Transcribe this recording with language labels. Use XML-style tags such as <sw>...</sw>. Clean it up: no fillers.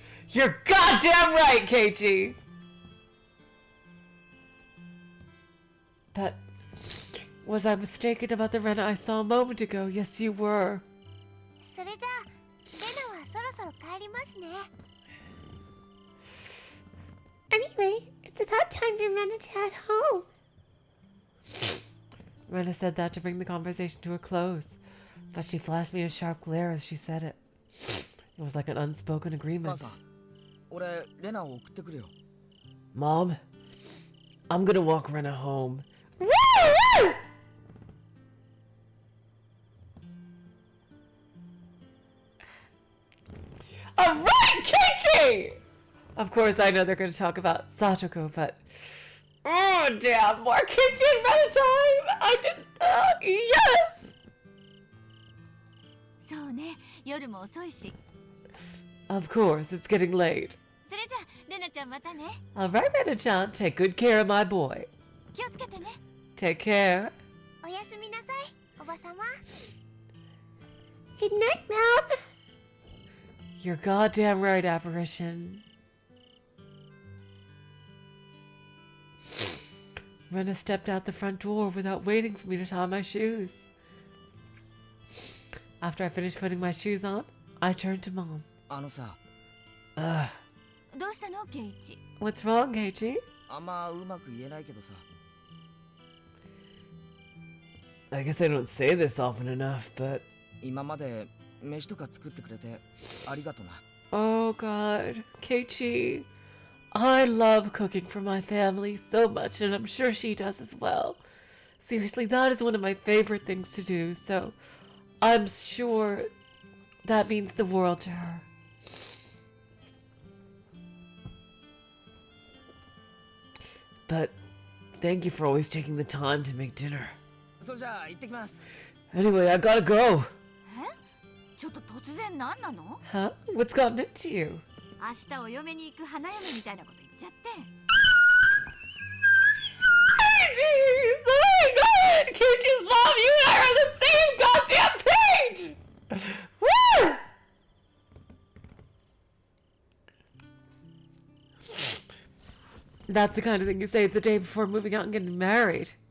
<en>You're goddamn right, Keiichi! But was I mistaken about the Rena I saw a moment ago? Yes, you were.</en> <ja>それじゃあレナはそろそろ帰りますね。</ja> <en>Anyway, it's about time for Rena to head home. Rena said that to bring the conversation to a close, but she flashed me a sharp glare as she said it. It was like an unspoken agreement.</en> <ja>俺レナを送ってくるよ。</ja> <en>Mom, I'm gonna walk Rena home. Woo! Alright, Keiichi! Of course, I know they're gonna talk about Satoko, but... Oh, damn, more Keiichi and Rena time! I did that! Yes!</en> <ja>そうね、夜も遅いし。</ja> <en>Of course, it's getting late.</en> <ja>それじゃあレナちゃんまたね。</ja> <en>Alright, Rena-chan, take good care of my boy.</en> <ja>気をつけてね。</ja> <en>Take care.</en> <ja>おやすみなさい、おばさま。</ja> <en>Good night, Mom. You're goddamn right, apparition. Rena stepped out the front door without waiting for me to tie my shoes. After I finished putting my shoes on, I turned to Mom.</en> <ja>あのさ、</ja> <en>Ugh.</en> <ja>どうしたのケイイチ。</ja> <en>What's wrong, Keiichi?</en> <ja>あんまうまく言えないけどさ。</ja> <en>I guess I don't say this often enough, but...</en> <ja>今まで飯とか作ってくれてありがとな。</ja> <en>Oh, God. Keiichi. I love cooking for my family so much, and I'm sure she does as well. Seriously, that is one of my favorite things to do, so I'm sure that means the world to her. But thank you for always taking the time to make dinner.</en> <ja>それじゃあ行ってきます。</ja> <en>Anyway, I gotta go.</en> <ja>ちょっと突然何なの？</ja> <en>Huh? What's gotten into you?</en> <ja>明日お嫁に行く花嫁みたいなこと言っちゃって。</ja> <en>Keiichi! Oh my god! Keiichi's mom, you and I are on the same goddamn page! Woo! That's the kind of thing you say the day before moving out and getting married.</en>